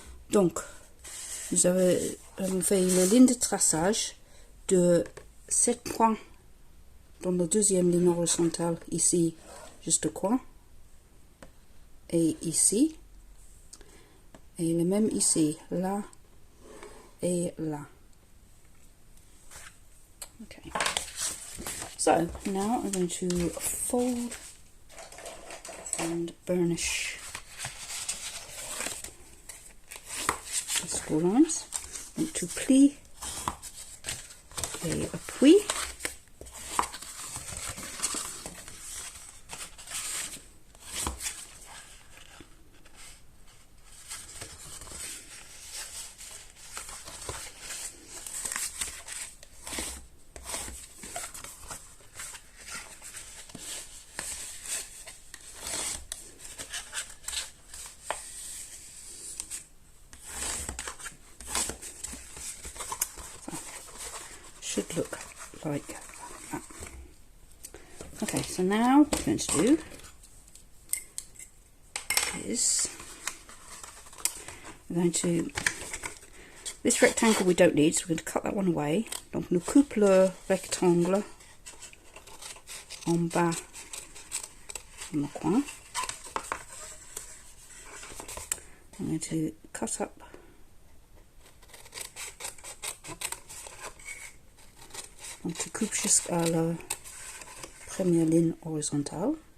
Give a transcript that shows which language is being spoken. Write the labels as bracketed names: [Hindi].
[French] Donc, nous avons fait la ligne de traçage de 7 points dans la deuxième ligne horizontale, ici, juste au coin, et ici, et le même ici, là, et là. [English] Okay. So, now I'm going to fold and burnish the score lines. [French] Donc, tu plies et appuies. [English] Should look like that. Okay, so now what we're going to do is we're going to, this rectangle we don't need, so we're going to cut that one away. [French] Donc nous coupe le rectangle en bas dans le coin. [English] I'm going to cut up [French] donc tu coupes jusqu'à la première ligne horizontale.